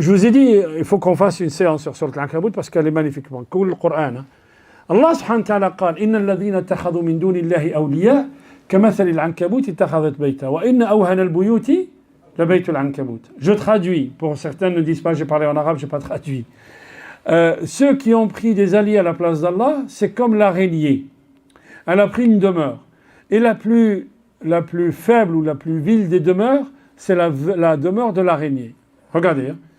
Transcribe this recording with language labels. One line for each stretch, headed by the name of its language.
French: Je vous ai dit, il faut qu'on fasse une séance sur Sourate Al-Ankabut parce qu'elle est magnifiquement. Cool le Coran.
Arabic: Allah subhanahu wa ta'ala قال إن الذين اتخذوا من دون الله أولياء كمثل العنكبوت اتخذت بيتا وإن أوهن البيوت لبيت العنكبوت.
French: Je traduis. Pour certains ne disent pas, j'ai parlé en arabe, je n'ai pas traduit. Ceux qui ont pris des alliés à la place d'Allah, c'est comme l'araignée. Elle a pris une demeure. Et la plus faible ou la plus vile des demeures, c'est la demeure de l'araignée. Regardez.